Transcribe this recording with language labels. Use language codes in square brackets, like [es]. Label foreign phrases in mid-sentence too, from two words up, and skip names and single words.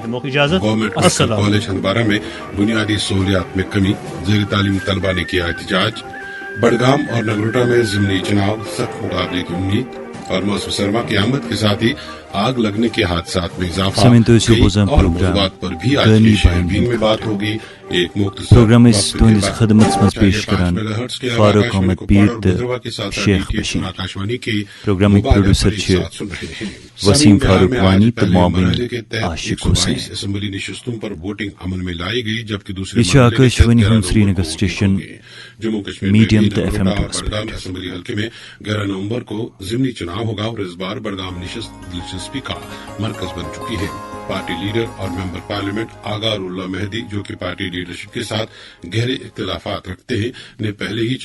[ur] گورنمنٹ میڈیکل کالج ہندوارہ میں بنیادی سہولیات میں کمی, زیر تعلیم طلبہ نے کیا احتجاج. بڑگام اور نگروٹا میں ضمنی چناؤ, سخت مقابلے کی امید. اور موسم سرما کی آمد کے ساتھ ہی آگ لگنے کے حادثات میں اضافہ. اور موضوعات پر بھی آج کی شیربین میں بات ہوگی. ایک مختصر [ks] پروگرام اس تہندس خدمت مز پیش کران فاروق احمد پیر شیخ بشیر. [en] programme producer [ks] وسیم فاروق وانی تو معاون عاشق حسین. [ur] اسمبلی نشستوں پر ووٹنگ عمل میں لائی گئی جبکہ دوسرے یہ آکاشوانی ہند سری نگر اسٹیشن جموں کشمیر [ks] میڈیم تو FM [ur] بڑگام اسمبلی حلقے میں 11 نومبر کو ضمنی چناؤ ہوگا اور اس بار بڑگام نشست دلچسپی کا مرکز بن چکی ہے. [en] party leader [ur] اور [en] member parliament [ur] آغار اللہ مہدی, جو کہ [en] party leadership [ur] کے ساتھ گہرے اختلافات رکھتے ہیں, نے پہلے ہی